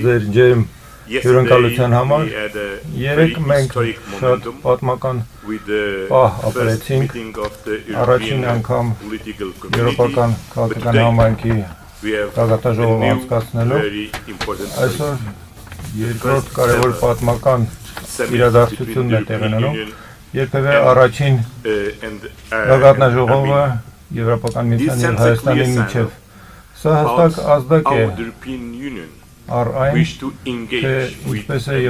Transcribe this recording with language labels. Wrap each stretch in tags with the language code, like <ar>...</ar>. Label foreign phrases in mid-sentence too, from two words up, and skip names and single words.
<en>Yesterday we had a very historic momentum with the first meeting of the European political community, but today we have a new very important summit.</en> <hy>Երկրորդ կարևոր պատմական իրադարձությունն է տեղի ունենում, երբևէ առաջին գագաթնաժողովը Եվրոպական միության և Հայաստանի միջև։ Սա հստակ ազդակ է առ այն, թե ինչպես է</hy>